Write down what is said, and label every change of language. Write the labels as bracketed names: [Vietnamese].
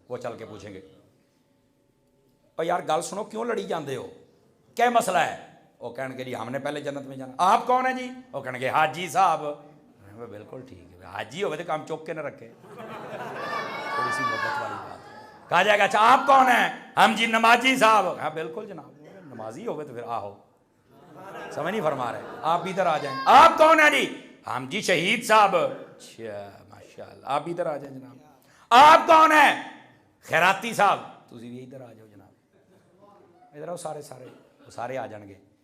[Urdu] وہ چل کے پوچھیں گے اور [Punjabi] یار گل سنو کیوں لڑی جاندے ہو، [Urdu] کیا مسئلہ ہے؟ وہ کہنے گے جی ہم نے پہلے جنت میں جانا. آپ کون ہیں جی؟ وہ کہنے گے حاجی صاحب. بالکل ٹھیک ہے، حاجی ہوئے تو کام چوک کے نہ رکھے، تھوڑی سی محبت والی بات. کہا جائے گا اچھا آپ کون ہیں؟ ہم جی نمازی صاحب. ہاں بالکل جناب، نمازی ہوئے تو پھر آہو. سمجھ نہیں فرما رہے؟ آپ ادھر آ جائیں. آپ کون ہیں جی؟ ہم جی شہید صاحب. اچھا ماشاء اللہ، آپ ادھر آ جائیں جناب. آپ کون ہیں؟ خیراتی صاحب. [Punjabi] تسی بھی ادھر آ جاؤ جناب، [Urdu] ادھر آؤ. [Punjabi] سارے آ جان گے.